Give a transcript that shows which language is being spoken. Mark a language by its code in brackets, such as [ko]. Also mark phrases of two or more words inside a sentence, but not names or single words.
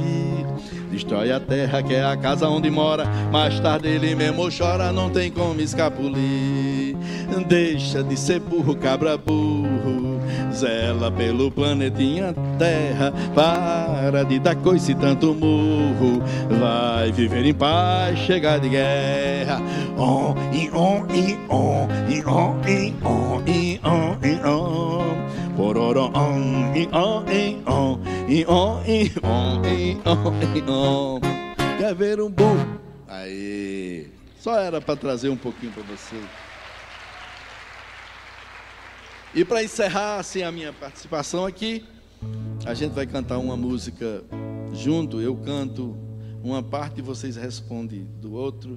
[pt] Destrói a terra que é a casa onde mora, mais tarde ele mesmo chora, não tem como escapulir. Deixa de ser burro, cabra burro, zela pelo planetinha Terra. Para de dar coice e tanto murro, vai viver em paz, chegar de guerra. On, e on, e on, e on, e on, e on, e on. Pororó, on, e on, e on, e on, e on, e on, e on. Quer ver um burro? Aí, só era para trazer um pouquinho para você. E para encerrar assim a minha participação aqui, a gente vai cantar uma música junto. Eu canto uma parte e vocês respondem do outro.